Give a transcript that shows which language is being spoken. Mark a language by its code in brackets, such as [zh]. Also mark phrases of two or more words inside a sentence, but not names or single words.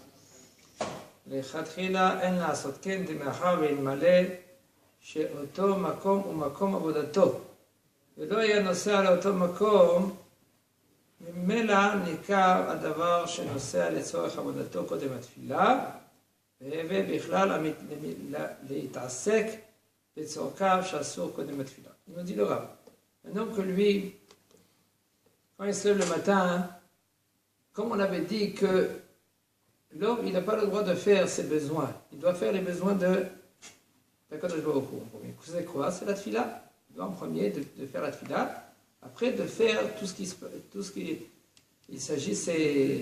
[he] לכתחילה אין לעשות כן מאחר ואלמלא שאותו מקום הוא מקום עבודתו ולא היה נוסע לאותו מקום, ממילא ניכר הדבר שנוסע לצורך עבודתו קודם התפילה, ובכלל להתעסק בצורכיו שאסור קודם התפילה. [fr] Il nous dit le Rav. Un homme que lui, quand il se lève le matin, comme on avait dit que l'homme, il n'a pas le droit de faire ses besoins. Il doit faire les besoins de [he] קדוש ברוך הוא. [fr] C'est quoi? C'est la tefila. Il doit en premier de faire la tefila, après de faire tout ce qui il s'agit, c'est